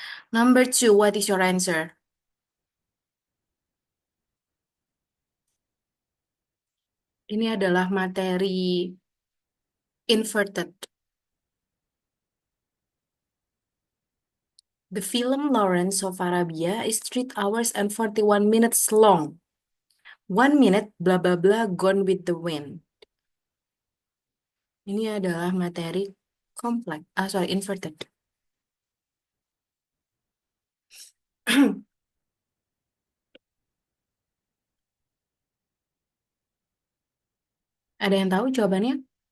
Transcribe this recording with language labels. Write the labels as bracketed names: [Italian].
[English] Number two, what is your answer? [Indonesian] Ini adalah materi inverted. [English] The film Lawrence of Arabia is 3 hours and 41 minutes long. 1 minute, blah blah blah, gone with the wind. [Indonesian] Ini adalah materi kompleks. [English] Sorry, inverted. [Indonesian] Ada yang tahu jawabannya?